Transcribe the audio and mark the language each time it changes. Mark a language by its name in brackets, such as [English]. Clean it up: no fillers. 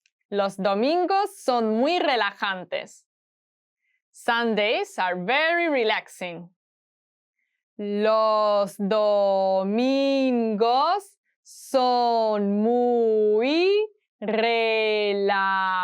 [Spanish] Los domingos son muy relajantes. [English] Sundays are very relaxing. [Spanish] Los domingos son muy relajantes.